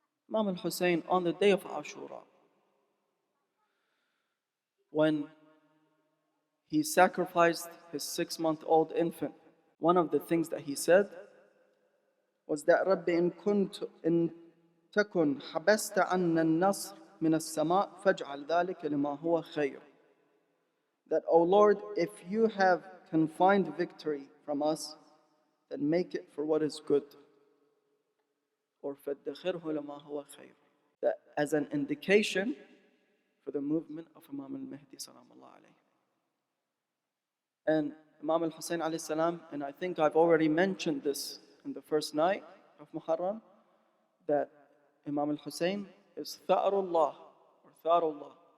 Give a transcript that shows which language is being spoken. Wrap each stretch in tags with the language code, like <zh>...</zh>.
<en>Imam al-Hussein, on the day of Ashura, when he sacrificed his 6-month-old infant, one of the things that he said was that</en> <ar>رَبِّ إِن تَكُنْ حَبَسْتَ عَنَّا النَّصْرَ مِنَ السَّمَاءِ فَاجْعَلْ ذَلِكَ لِمَا هُوَ خَيْرٌ.</ar> <en>That, O Lord, if you have confined victory from us, then make it for what is good.</en> <ar>Or فَادَّخِرْهُ لَمَا هُوَ خَيْرٌ.</ar> <en>That as an indication for the movement of Imam al-Mahdi salamullah alayhi. And Imam al-Hussein alayhi salam, and I think I've already mentioned this in the first night of Muharram, that Imam al-Hussein is Tha'rullah or Tharullah.</en>